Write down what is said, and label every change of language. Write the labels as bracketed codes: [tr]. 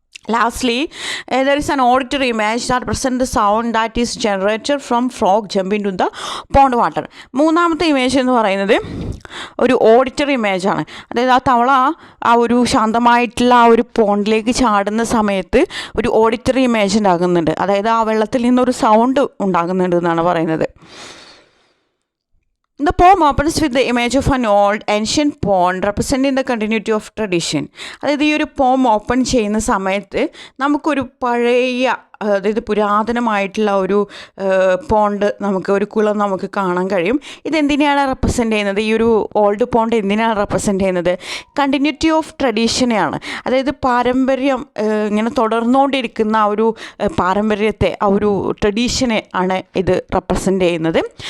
[en] Lastly there is an auditory image that present the sound that is generated from frog jumping to the pond water. [ml] മൂന്നാമത്തെ image എന്ന് പറയുന്നത് ഒരു auditory ഇമേജാണ്. അതായത് ആ തവള ആ ഒരു ശാന്തമായിട്ടുള്ള ആ ഒരു പോണ്ടിലേക്ക് ചാടുന്ന സമയത്ത് ഒരു ഓഡിറ്ററി ഇമേജ് ഉണ്ടാകുന്നുണ്ട്. അതായത് ആ വെള്ളത്തിൽ നിന്നൊരു സൗണ്ട് ഉണ്ടാകുന്നുണ്ട് എന്നാണ് പറയുന്നത്. [en] The poem opens with the image of an old ancient pond representing the continuity of tradition. [ml] അതായത് ഈ ഒരു പോം ഓപ്പൺ ചെയ്യുന്ന സമയത്ത് നമുക്കൊരു പഴയ, അതായത് പുരാതനമായിട്ടുള്ള ഒരു പോണ്ട്, നമുക്ക് ഒരു കുളം നമുക്ക് കാണാൻ കഴിയും. ഇതെന്തിനെയാണ് റെപ്രസെൻ്റ് ചെയ്യുന്നത്? ഈ ഒരു ഓൾഡ് പോണ്ട് എന്തിനാണ് റെപ്രസെൻ്റ് ചെയ്യുന്നത്? Continuity of ട്രഡീഷനെയാണ്. അതായത് പാരമ്പര്യം ഇങ്ങനെ തുടർന്നുകൊണ്ടിരിക്കുന്ന ആ ഒരു പാരമ്പര്യത്തെ, ആ ഒരു ട്രഡീഷനെ ആണ് ഇത് റെപ്രസെൻ്റ് ചെയ്യുന്നത്.